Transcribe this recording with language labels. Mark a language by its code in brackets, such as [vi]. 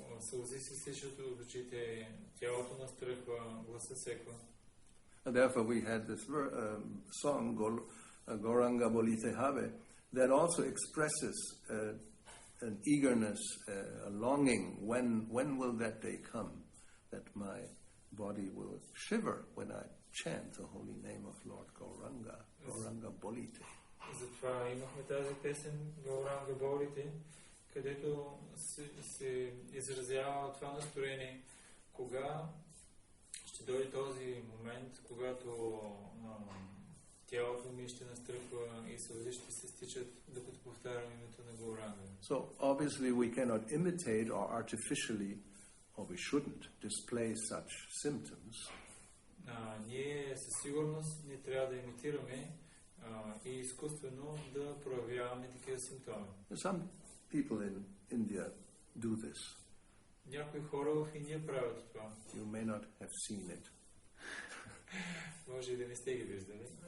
[bg] Сълзи се сичат от очите, тялото настръхва, гласа секва. [en] And therefore we had this song, Gauranga Bolite Have, that also expresses an eagerness, a longing. When will that day come that my body will shiver when I chant the holy name of Lord Gauranga, Gauranga Bolite. [bg] Затова имахме тази песен Gauranga Bolite, където се изразява това настроение. Кога ще дойде този момент, когато тялото ми ще настръхва и сълзи ще се стичат, докато повтарям името на Gauranga. [en] So obviously we cannot imitate or artificially, or we shouldn't, display such symptoms. [bg] Ние със сигурност не трябва да имитираме и изкуствено да проявяваме такива симптоми. [en] Some people in India do this. [bg] Някои хора в Индия правят това. [en] You may not have seen it. [bg] Може и да не сте ги виждали.